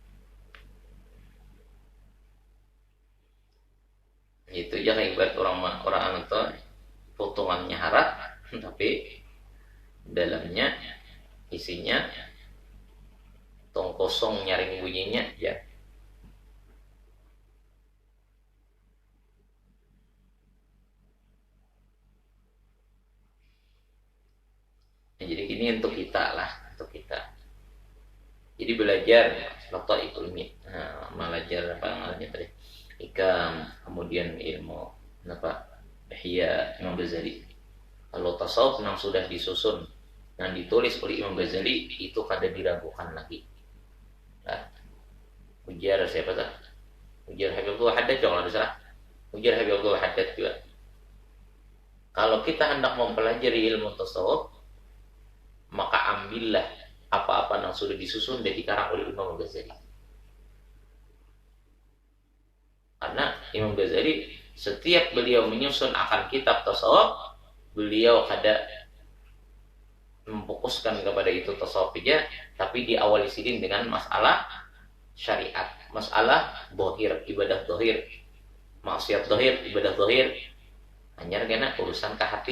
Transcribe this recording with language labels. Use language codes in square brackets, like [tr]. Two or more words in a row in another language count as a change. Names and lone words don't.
[id] Itu jangan ibarat orang itu potongannya harat tapi dalamnya isinya tong kosong nyaring bunyinya ya. Nah, jadi ini untuk kita lah, untuk kita. Jadi belajar noto ilmi, nah, belajar apa namanya tadi, ikam, kemudian ilmu apa, ihya Imam Ghazali. Kalau tasawuf yang sudah disusun yang ditulis oleh Imam Ghazali itu kada diragukan lagi. Nah, ujar siapa tuh? Ujar Habib Abdul Haddad jangan ada salah. Ujar Habib Abdul Haddad juga. Kalau kita hendak mempelajari ilmu tasawuf, maka ambillah apa-apa yang sudah disusun dan dikarang oleh Imam Ghazali. Karena Imam Ghazali setiap beliau menyusun akan kitab tasawuf, beliau kada memfokuskan kepada itu tasawuf saja, tapi diawali sidin dengan masalah syariat, masalah dohir, ibadah dohir, maksiat dohir, ibadah dohir, hanya karena urusan ke hati.